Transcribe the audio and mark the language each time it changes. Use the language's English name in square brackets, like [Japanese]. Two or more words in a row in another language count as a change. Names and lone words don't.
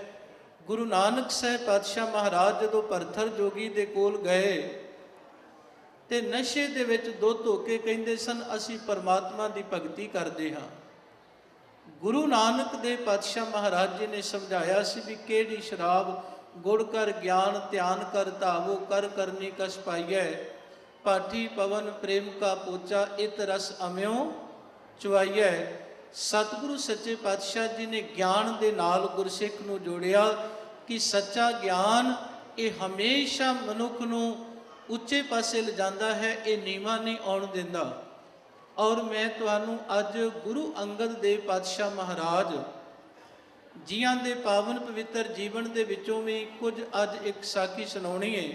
[Punjabi] ਗੁਰੂ ਨਾਨਕ ਸਾਹਿਬ ਪਾਤਸ਼ਾਹ ਮਹਾਰਾਜ ਜਦੋਂ ਭਰਥਰ ਜੋਗੀ ਦੇ ਕੋਲ ਗਏ ਤੇ ਨਸ਼ੇ ਦੇ ਵਿੱਚ ਦੁੱਧ ਹੋ ਕੇ ਕਹਿੰਦੇ ਸਨ ਅਸੀਂ ਪਰਮਾਤਮਾ ਦੀ ਭਗਤੀ ਕਰਦੇ ਹਾਂ। ਗੁਰੂ ਨਾਨਕ ਦੇ ਪਾਤਸ਼ਾਹ ਮਹਾਰਾਜ ਜੀ ਨੇ ਸਮਝਾਇਆ ਸੀ ਵੀ ਕਿਹੜੀ ਸ਼ਰਾਬ, ਗੁੜ ਕਰ ਗਿਆਨ ਧਿਆਨ ਕਰ ਧਾਵੋ ਕਰ ਕਰਨੀ ਕਸ ਪਾਈਐ, ਪਾਠੀ ਪਵਨ ਪ੍ਰੇਮ ਕਾ ਪੋਚਾ ਇਤ ਰਸ ਅਮਿਓ ਚੁਆਈਐ। ਸਤਿਗੁਰੂ ਸੱਚੇ ਪਾਤਸ਼ਾਹ ਜੀ ਨੇ ਗਿਆਨ ਦੇ ਨਾਲ ਗੁਰਸਿੱਖ ਨੂੰ ਜੋੜਿਆ ਕਿ ਸੱਚਾ ਗਿਆਨ ਇਹ ਹਮੇਸ਼ਾ ਮਨੁੱਖ ਨੂੰ ਉੱਚੇ ਪਾਸੇ ਲਿਜਾਂਦਾ ਹੈ, ਇਹ ਨੀਵਾਂ ਨਹੀਂ ਆਉਣ ਦਿੰਦਾ। ਔਰ ਮੈਂ ਤੁਹਾਨੂੰ ਅੱਜ ਗੁਰੂ ਅੰਗਦ ਦੇਵ ਪਾਤਸ਼ਾਹ ਮਹਾਰਾਜ ਜੀਆਂ ਦੇ ਪਾਵਨ ਪਵਿੱਤਰ ਜੀਵਨ ਦੇ ਵਿੱਚੋਂ ਵੀ ਕੁਝ ਅੱਜ ਇੱਕ ਸਾਖੀ ਸੁਣਾਉਣੀ ਹੈ।